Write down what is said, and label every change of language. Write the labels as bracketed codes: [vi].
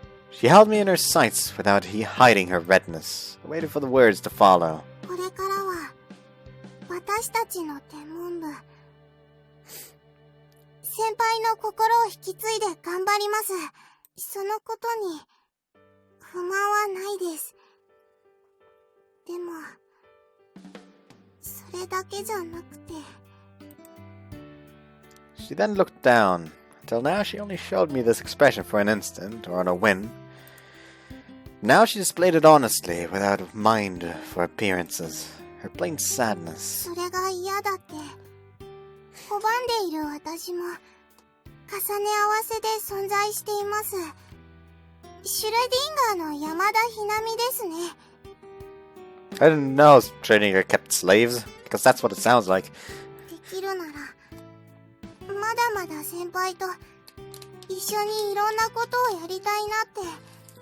[en] She held me in her sights without hiding her redness. I waited for the words to follow. [ja] これからは私たちの天文部、先輩の心を引き継いで頑張ります。そのことに不満はないです。でもそれだけじゃなくて。 [en] She then looked down. Until now, she only showed me this expression for an instant, or on a whim. Now she displayed it honestly, without a mind for appearances. Her plain sadness. [ja] それが嫌だって拒んでいる私も重ね合わせで存在しています。シュレディンガーの山田ひなみですね。 [en] I didn't know Schrödinger kept slaves, because that's what it sounds like. [ja] できるならまだまだ先輩と一緒にいろんなことをやりたいなって。